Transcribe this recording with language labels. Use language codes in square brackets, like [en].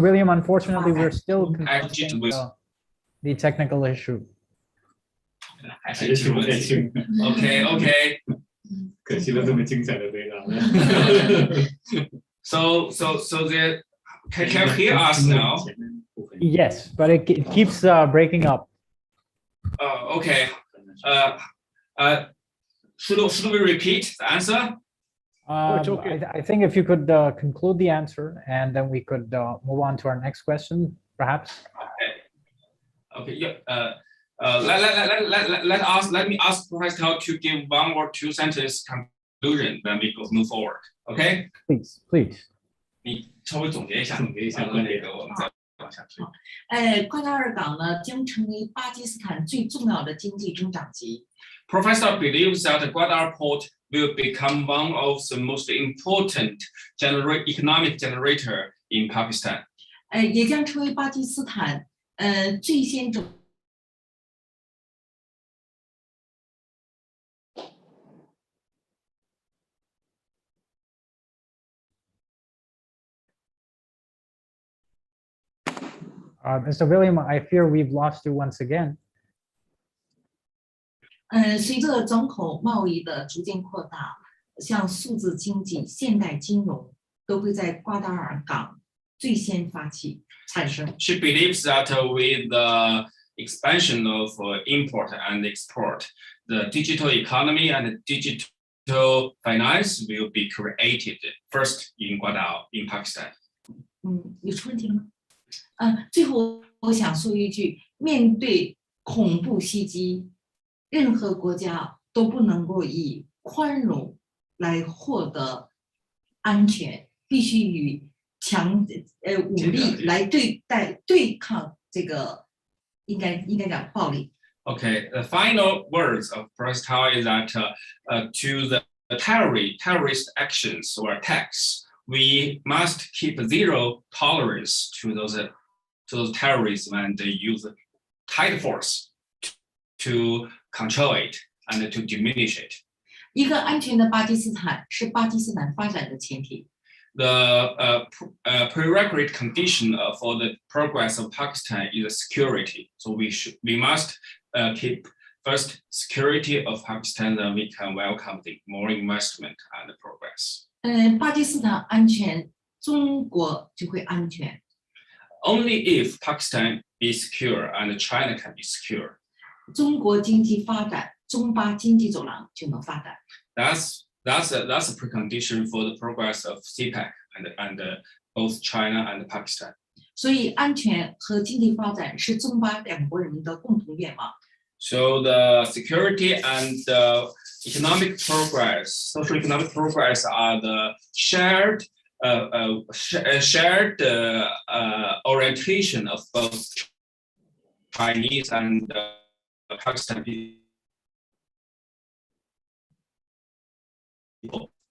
[en] William, unfortunately, we're still Actually, confronting the technical issue. [zh] 还是听不太清， [en] Okay, okay. [zh] 可惜了这么精彩的回答。 [en] So there, can you hear us now? Yes, but it keeps breaking up. Okay. Should we repeat the answer? it's okay. I think if you could conclude the answer, and then we could move on to our next question, perhaps. Okay. Yeah. Let me ask Professor Tao to give one or two sentence conclusion, then we go move forward. Okay? Please. [zh] 你稍微总结一下，然后那个我们再往下推。瓜达尔港呢将成为巴基斯坦最重要的经济增长极。 [en] Professor believes that Gwadar Port will become one of the most important economic generator in Pakistan. [zh] 也将成为巴基斯坦最先整。 [en] Mr. William, I fear we've lost you once again. [zh] 随着转口贸易的逐渐扩大，像数字经济、现代金融都会在瓜达尔港最先产生。 [en] She believes that with the expansion of import and export, the digital economy and digital finance will be created first in Gwadar, in Pakistan. [zh] 有出问题吗？最后我想说一句：面对恐怖袭击，任何国家都不能够以宽容来获得安全，必须以武力来对抗这个应该讲暴力。 [en] Okay, the final words of Professor Tao is that to the terrorist actions or attacks, we must keep zero tolerance to those terrorism and use tight force to control it and to diminish it. [zh] 一个安全的巴基斯坦是巴基斯坦发展的前提。 [en] The prerequisite condition for the progress of Pakistan is security. So we must keep first security of Pakistan, then we can welcome the more investment and progress. [zh] 巴基斯坦安全，中国就会安全。 [en] Only if Pakistan is secure and China can be secure. [zh] 中国经济发展，中巴经济走廊就能发展。 [en] That's a precondition for the progress of CPEC and both China and Pakistan. [zh] 所以，安全和经济发展是中巴两国人民的共同愿望。 [en] So the security and the economic progress, social economic progress, are the shared orientation of both Chinese and Pakistan people.